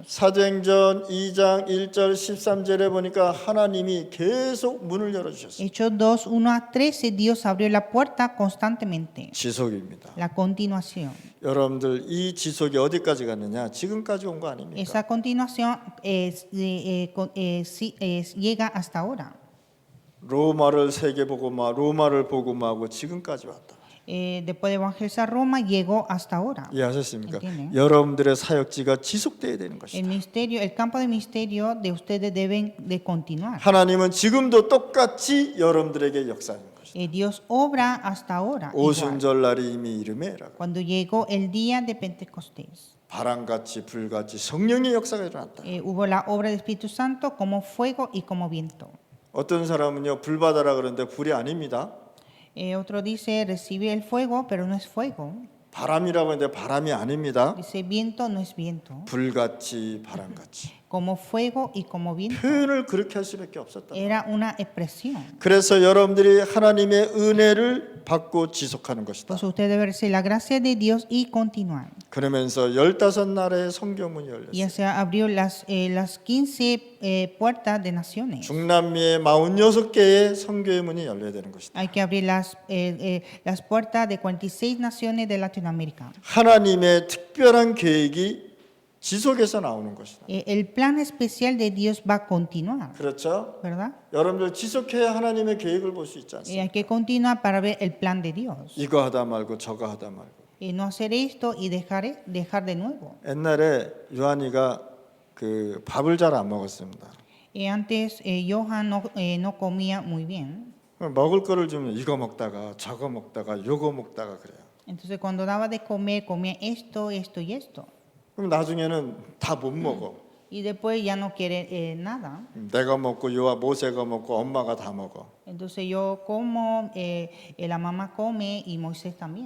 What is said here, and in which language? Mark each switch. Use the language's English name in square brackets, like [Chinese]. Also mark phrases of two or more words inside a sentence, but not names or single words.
[Korean] 사도행전 2장 1절 13절에 보니까 하나님이 계속 문을 열어주셨어요. [Spanish] Hechos 2, 1 a 13, Dios abrió la puerta constantemente. [Korean] 지속입니다. [Spanish] La continuación. [Korean] 여러분들 이 지속이 어디까지 갔느냐? 지금까지 온 거 아닙니까? [Spanish] Esa continuación llega hasta ahora. [Korean] 로마를 세계복음화, 로마를 복음화하고 지금까지 왔다. [Spanish] Después de evangelizar Roma, llegó hasta ahora. [Korean] 이해하셨습니까? [Spanish] entiende? [Korean] 여러분들의 사역지가 지속돼야 되는 [Spanish] El [Korean] 것이다. [Spanish] ministerio, el campo de ministerio de ustedes deben de continuar. [Korean] 하나님은 지금도 똑같이 여러분들에게 역사하는 것이다. [Spanish] Dios obra hasta ahora. igual. [Korean] 오순절날이 이미 이름에라고. [Spanish] Cuando llegó el día de Pentecostés, [Korean] 바람같이 불같이 성령의 역사가 일어났다. [Spanish] hubo la obra del Espíritu Santo como fuego y como viento. [Korean] 어떤 사람은요 불 받아라 그러는데 불이 아닙니다. [Spanish] Otro dice recibir el fuego, pero no es fuego. [Korean] 바람이라고 하는데 바람이 아닙니다. [Spanish] Dice viento, no es viento. [Korean] 불같이 바람같이. [Spanish] Como fuego y como viento. [Korean] 표현을 그렇게 할 수밖에 없었다. [Spanish] Era una expresión. [Korean] 그래서 여러분들이 하나님의 은혜를 받고 지속하는 것이다. [Spanish] Pues usted debe recibir la gracia de Dios y continuar. [Korean] 그러면서 15나라의 성교문이 열렸어요. [Spanish] Ya se abrió las 15 puertas de naciones. [Korean] 중남미의 46개의 성교의 문이 열려야 되는 것이다. [Spanish] Hay que abrir las puertas de 46 naciones de Latinoamérica. [Korean] 하나님의 특별한 계획이 지속해서 나오는 것이다. [Spanish] El plan especial de Dios va a continuar, [Korean] 그렇죠? [Spanish] ¿verdad? [Korean] 여러분들 지속해야 하나님의 계획을 볼 수 있지 않습니까? [Spanish] Hay que continuar para ver el plan de Dios. [Korean] 이거 하다 말고 저거 하다 말고. [Spanish] No hacer esto y dejar de nuevo. [Korean] 옛날에 요한이가 그 밥을 잘 안 먹었습니다. [Spanish] Antes Johan no comía muy bien. [Korean] 먹을 거를 주면 이거 먹다가 저거 먹다가 요거 먹다가 그래요. [Spanish] Entonces cuando daba de comer, comía esto, esto y esto. [Korean] 그럼 나중에는 다 못 먹어. [Spanish] Y después ya no quiere nada. [Korean] 내가 먹고 요아 모세가 먹고 엄마가 다 먹어. [Spanish] Entonces yo como, la mamá come y Moisés también.